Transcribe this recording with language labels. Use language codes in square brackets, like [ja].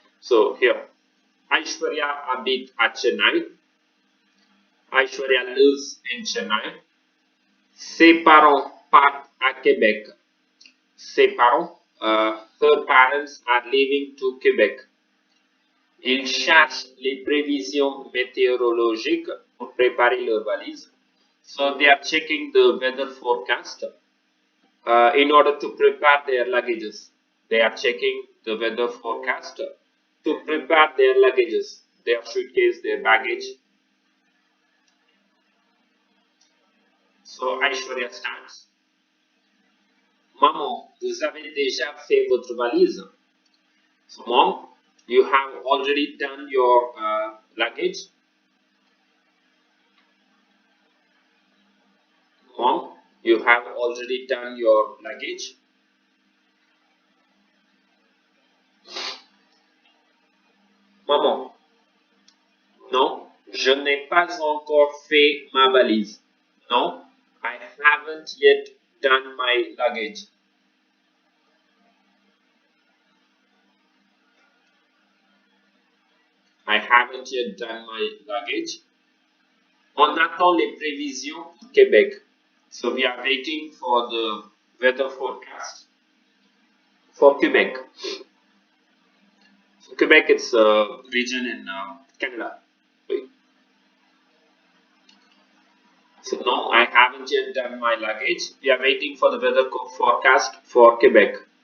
[en] So here, Aishwarya habite at Chennai. Aishwarya lives in Chennai. [fr] Ses parents partent à Québec. Ses parents, [en] her parents are leaving to Québec. [fr] Ils cherchent les prévisions météorologiques pour préparer leur valise. [en] So they are checking the weather forecast in order to prepare their luggages. They are checking the weather forecast to prepare their luggages, their suitcase, their baggage. So Aishwarya starts. [fr] Maman, vous avez déjà fait votre valise? [en] So mom, you have already done your luggage? Mom, you have already done your luggage? [fr] Maman, non, je n'ai pas encore fait ma valise. [en] No, I haven't yet done my luggage. I haven't yet done my luggage. [fr] On attend les prévisions pour Québec. [en] So we are waiting for the weather forecast for Quebec. So Quebec is a region in Canada. Right? So no, I haven't yet done my luggage. We are waiting for the weather forecast for Quebec.